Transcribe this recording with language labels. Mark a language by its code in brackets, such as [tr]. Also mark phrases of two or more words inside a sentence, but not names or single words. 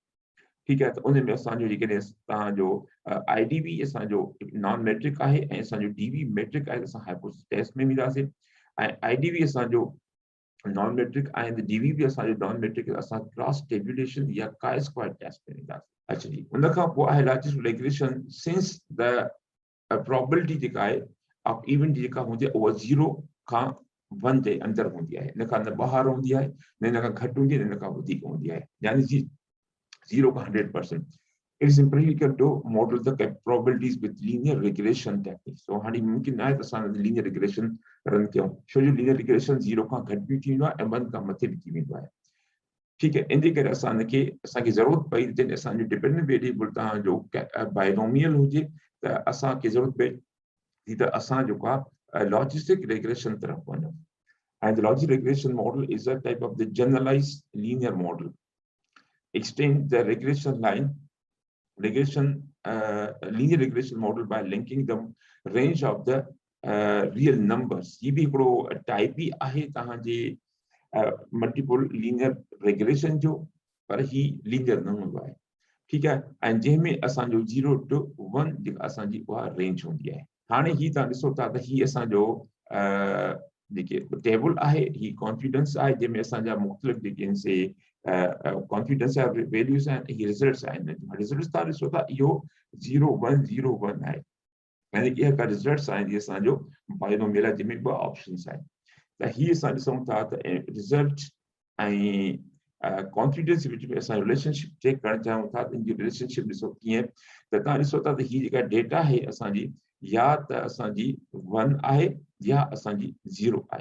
[sd] ठीकु आहे, त उन में असांजो जेकॾहिं तव्हांजो IDV असांजो [en] non metric [sd] आहे ऐं असांजो [en] DV metric [sd] आहे त असां [en] hypothesis test [sd] में वेंदासीं ऐं IDV असांजो [en] non metric [sd] आहे त DV बि असांजो [en] non metric [sd] असां [en] cross tabulation [sd] या [en] chi square test [sd] में वेंदासीं। अच्छा जी, उन खां पोइ आहे [en] logistic regression. since the probability [sd] जेका आहे [en] of event [sd] जेका हूंदी आहे उहा 0 खां 1 जे अंदरि हूंदी आहे, इन खां न ॿाहिरि हूंदी आहे, न इन खां घटि हूंदी आहे, न इन खां वधीक हूंदी आहे, यानी 0 का 100%. [en] It is empirical to model the probabilities with linear regression techniques. [sd] So हाणे मुमकिन आहे त असां [en] linear regression [sd] रन कयूं, छो जो [en] linear regression [sd] 0 खां घटि बि थी वेंदो आहे ऐं 1 खां मथे बि थी वेंदो आहे। ठीकु आहे, इन जे करे असांखे ज़रूरत पई जॾहिं असांजो [en] dependent variable [sd] तव्हांजो बाइनोमियल हुजे त असांखे ज़रूरत पए थी त असां जेको आहे [en] logistic regression [sd] तरफ़ वञूं। [en] And the logistic regression model is a type of the generalized linear model. Extend the regression line, linear regression model by linking the range of the real numbers. [hi] ये भी [sd] हिकिड़ो टाइप ही आहे तव्हांजे [en] multiple linear regression [sd] जो, पर ही लीनियर न हूंदो आहे। ठीकु आहे, ऐं जंहिंमें असांजो 0 to 1 जेका असांजी उहा रेंज हूंदी आहे। हाणे ही तव्हां ॾिसो था त ही असांजो जेके टेबल आहे ही कॉन्फिडेंस आहे जंहिंमें असांजा मुख़्तलिफ़ जेके आहिनि से कॉन्फिडेंस जा वैल्यूज़ आहिनि, ही रिज़ल्ट्स आहिनि। रिज़ल्ट्स तव्हां ॾिसो था इहो 0 1 0 1 आहे, यानी कि इहे रिज़ल्ट्स आहिनि जीअं असांजो बाइनोमियल आहे जंहिंमें 2 ऑप्शन्स आहिनि। त ही असां ॾिसूं था त रिज़ल्ट ऐं कॉन्फिडेंस विच में असां [en] relationship check [sd] करणु चाहियूं था त इनजी रिलेशनशिप ॾिसो कीअं, त तव्हां ॾिसो था त ही जेका डेटा आहे असांजी या त असांजी 1 आहे या असांजी 0 आहे।